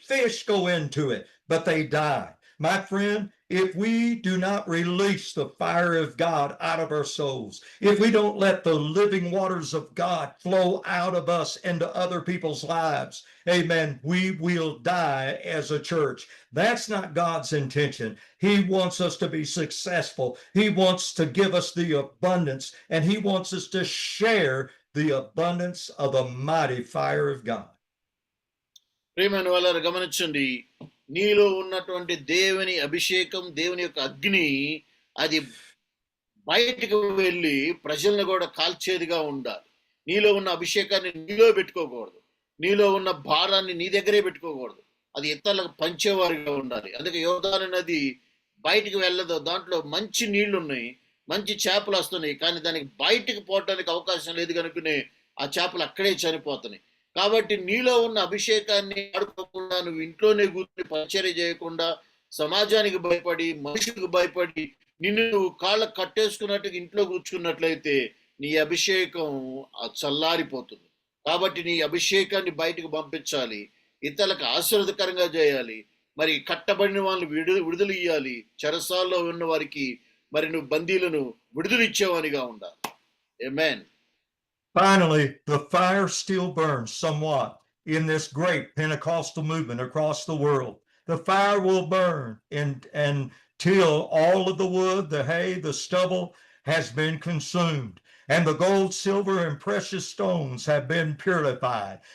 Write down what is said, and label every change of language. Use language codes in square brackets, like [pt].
[en] Fish go into it, but they die. My friend, if we do not release the fire of God out of our souls, if we don't let the living waters of God flow out of us into other people's lives, amen, we will die as a church. That's not God's intention. He wants us to be successful. He wants to give us the abundance, and he wants us to share the abundance of the mighty fire of God. [te] ప్రియమైన వాళ్ళారా, గమనించండి, నీలో ఉన్నటువంటి దేవుని అభిషేకం, దేవుని యొక్క అగ్ని అది బయటకు వెళ్ళి ప్రజలను కూడా కాల్చేదిగా ఉండాలి. నీలో ఉన్న అభిషేకాన్ని నీలో పెట్టుకోకూడదు. నీలో ఉన్న భారాన్ని నీ దగ్గరే పెట్టుకోకూడదు. అది ఇతరులకు పంచేవారిగా ఉండాలి. అందుకే యోర్దాను నది బయటికి వెళ్ళదు. దాంట్లో మంచి నీళ్లు ఉన్నాయి, మంచి చేపలు వస్తున్నాయి, కానీ దానికి బయటికి పోవటానికి అవకాశం లేదు కనుకనే ఆ చేపలు అక్కడే చనిపోతున్నాయి. కాబట్టి నీలో ఉన్న అభిషేకాన్ని ఆడుకోకుండా, నువ్వు ఇంట్లోనే కూర్చొని పరిచర్య చేయకుండా, సమాజానికి భయపడి, మనుషులకు భయపడి, నిన్ను నువ్వు కాళ్ళకు కట్టేసుకున్నట్టుగా ఇంట్లో కూర్చున్నట్లయితే నీ అభిషేకం చల్లారిపోతుంది. కాబట్టి నీ అభిషేకాన్ని బయటకు పంపించాలి, ఇతరులకు ఆశీర్వదకరంగా చేయాలి. మరి కట్టబడిన వాళ్ళని విడుదల ఇయ్యాలి. చెరసాల్లో ఉన్న వారికి మరి నువ్వు బందీలను విడుదల ఇచ్చేవానిగా ఉండాలి. ఆమేన్. [en] Finally, the fire still burns somewhat in this great Pentecostal movement across the world. The fire will burn until all of the wood, the hay, the stubble has been consumed, and the gold, silver, and precious stones have been purified.